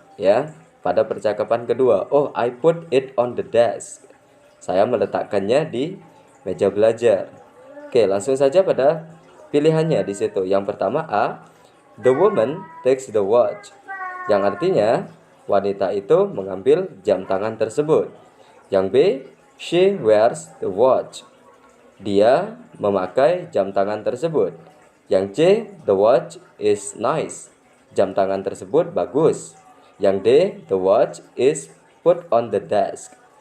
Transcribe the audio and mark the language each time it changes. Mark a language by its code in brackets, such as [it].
[id] Ya, pada percakapan kedua, [en] oh, I put it on the desk. [id] Saya meletakkannya di meja belajar. Oke, langsung saja pada pilihannya di situ. Yang pertama [en] A, the woman takes the watch. [id] Yang artinya wanita itu mengambil jam tangan tersebut. [en] Yang B, she wears the watch. [id] Dia memakai jam tangan tersebut. Yang C, [en] the watch is nice. [id] Jam tangan tersebut bagus. [en] Yang D, the watch is put on the desk.